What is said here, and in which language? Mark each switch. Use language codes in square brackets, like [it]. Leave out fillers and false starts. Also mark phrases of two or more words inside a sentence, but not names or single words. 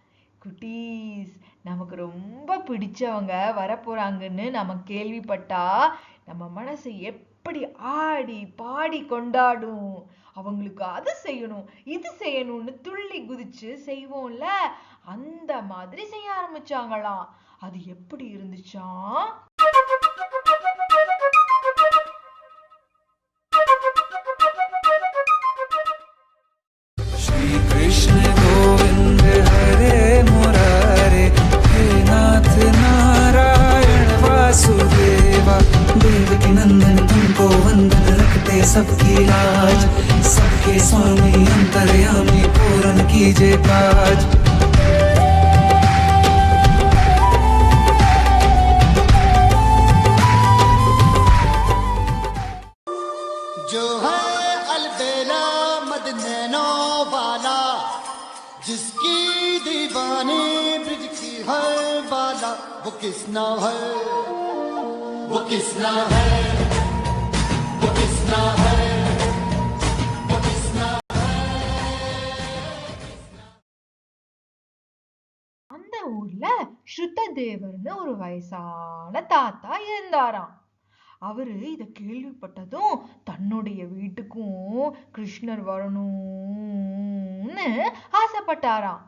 [ta] குட்டீஸ், நமக்கு ரொம்ப பிடிச்சவங்க வரப்போறாங்கன்னு நம்ம கேள்விப்பட்டா நம்ம மனசு எப்படி ஆடி பாடி கொண்டாடும். அவங்களுக்கு அது செய்யணும் இது செய்யணும்னு துள்ளி குதிச்சு செய்வோம்ல, அந்த மாதிரி செய்ய ஆரம்பிச்சாங்களாம். அது எப்படி இருந்துச்சா, [hi] श्री कृष्ण गोविंद हरे मुरारे, हे नाथ नारायण वासुदेवा, देवकी नंदन तुमको वंदन रखते सबकी लाज, सबके स्वामी अंतर्यामी पूरन की कीजे काज। जो है अलबेला मदनैनो वाला, जिसकी दीवानी ब्रिज की है बाला, वो किसना है, वो किसना है, वो किसना है, वो किसना [ta] அந்த ஊர்ல ஸ்ருததேவர்னு ஒரு வயசான தாத்தா இருந்தாராம். அவரு இத கேள்விப்பட்டதும் தன்னுடைய வீட்டுக்கும் கிருஷ்ணர் வரணும்னு ஆசைப்பட்டாராம்.